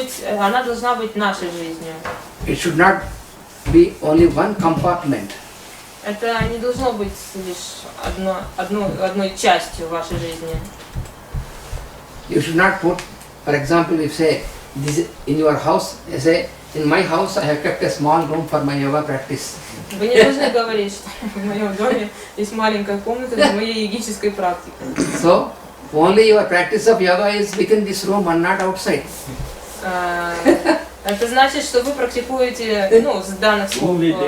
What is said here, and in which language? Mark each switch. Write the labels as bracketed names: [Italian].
[Russian] Она должна быть нашей жизнью. [English] It should not be only one compartment. [Russian] Это не должно быть лишь одной частью вашей жизни. [English] You should not put, for example, if say this in your house, say in my house I have kept a small room for my yoga practice. [Russian] Вы не должны говорить, что в моем доме есть маленькая комната для моей йогической практики. [English] So only your practice of yoga is within this room and not outside. [Russian] Это значит, что вы практикуете, с данных слов.